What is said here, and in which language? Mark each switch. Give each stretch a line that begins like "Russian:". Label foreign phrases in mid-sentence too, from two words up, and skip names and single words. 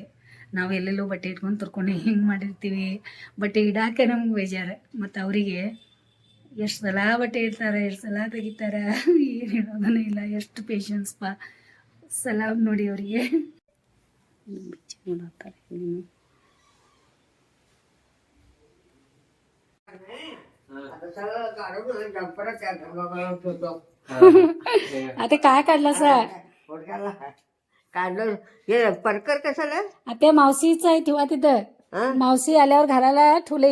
Kannada: ನಾವು ಎಲ್ಲೆಲ್ಲೋ ಬಟ್ಟೆ ಇಟ್ಕೊಂಡು ತರ್ಕೊಂಡು ಹಿಂಗೆ ಮಾಡಿರ್ತೀವಿ. ಬಟ್ಟೆ ಇಡಾಕೆ ನಮ್ಗೆ ಬೇಜಾರು. ಮತ್ತು ಅವರಿಗೆ ಎಷ್ಟು ಸಲ ಬಟ್ಟೆ ಇಡ್ತಾರೆ, ಎಷ್ಟು ಸಲ ತೆಗಿತಾರೆ, ಏನು ಹೇಳೋದೂ ಇಲ್ಲ. ಎಷ್ಟು ಪೇಷನ್ಸ್ ಪಾ. ಸಲಾಮ್ ನೋಡಿ ಅವರಿಗೆ.
Marathi: ನೋಡ್ತಾರೆ आता काय काढलं सर? काढलं हे परकर कशाला? आता मावशीच आहे ठेवा तिथं. मावशी आल्यावर घराला ठेवले.